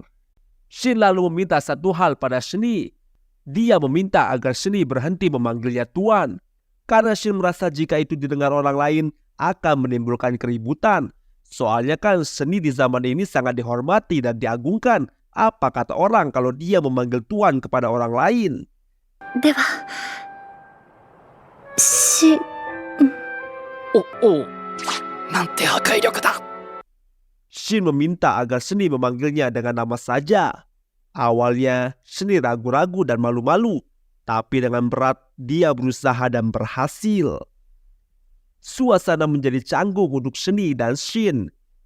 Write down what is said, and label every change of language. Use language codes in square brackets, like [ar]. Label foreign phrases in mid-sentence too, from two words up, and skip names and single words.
[id] Shin lalu meminta satu hal pada Shini. Dia meminta agar Shini berhenti memanggilnya tuan. Karena Shin merasa jika itu didengar orang lain akan menimbulkan keributan. Soalnya kan Shini di zaman ini sangat dihormati dan diagungkan. Apa kata orang kalau dia memanggil tuan kepada orang lain? [ja] では、お、なんて破壊力だ。 [id] Shin meminta agar Shini memanggilnya dengan nama saja. Awalnya Shini ragu-ragu dan malu-malu, tapi dengan berat dia berusaha dan berhasil. Suasana menjadi canggung untuk Shini dan Shin.